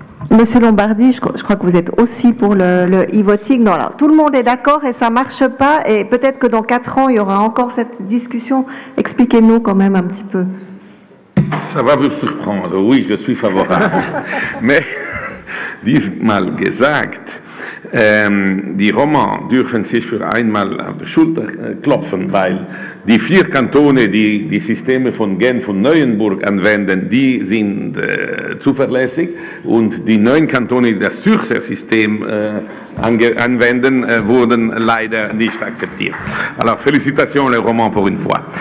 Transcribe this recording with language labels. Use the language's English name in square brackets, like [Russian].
[French] Monsieur Lombardi, je crois que vous êtes aussi pour le e-voting. Non, alors, tout le monde est d'accord et ça ne marche pas. Et peut-être que dans 4 ans, il y aura encore cette discussion. Expliquez-nous quand même un petit peu. Ça va vous surprendre, oui, je suis favorable. [German] Mais, diesmal gesagt, die Roma dürfen sich für einmal auf die Schulter klopfen, weil die 4 Kantone, die die Systeme von Genf und Neuenburg anwenden, die sind zuverlässig und die 9 Kantone, die das Zürcher System anwenden, wurden leider nicht akzeptiert. [French] Alors, félicitations les Romans pour une fois.